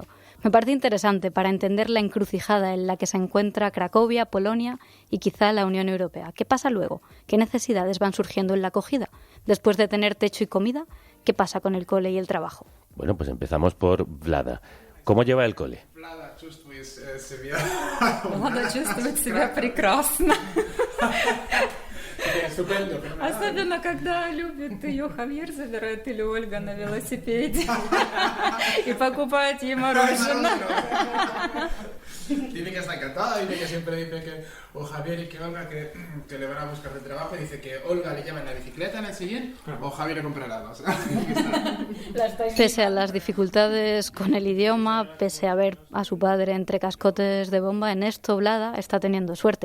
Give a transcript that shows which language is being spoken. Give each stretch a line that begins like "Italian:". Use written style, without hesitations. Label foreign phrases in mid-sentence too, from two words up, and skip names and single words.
Spanish: Me parece interesante para entender la encrucijada en la que se encuentra Cracovia, Polonia y quizá la Unión Europea. ¿Qué pasa luego? ¿Qué necesidades van surgiendo en la acogida? Después de tener techo y comida, ¿qué pasa con el cole y el trabajo? Bueno, pues empezamos por Vlada. ¿Cómo lleva el cole?
Russian: Vlada чувствует себя... Влада чувствует себя прекрасно.
Spanish: Estupendo.
Russian: Особенно, когда любит ее Хавьер, забирает или Ольга на велосипеде y покупает ей мороженое.
Spanish: Dice que está encantada, dice que siempre dice que o Javier y que Olga que le van a buscar de trabajo, dice que Olga le lleva en la bicicleta en el sillín o Javier le compra helados. Pese a las dificultades con el idioma, pese a ver a su padre entre cascotes de bomba, en esto Vlada está teniendo suerte.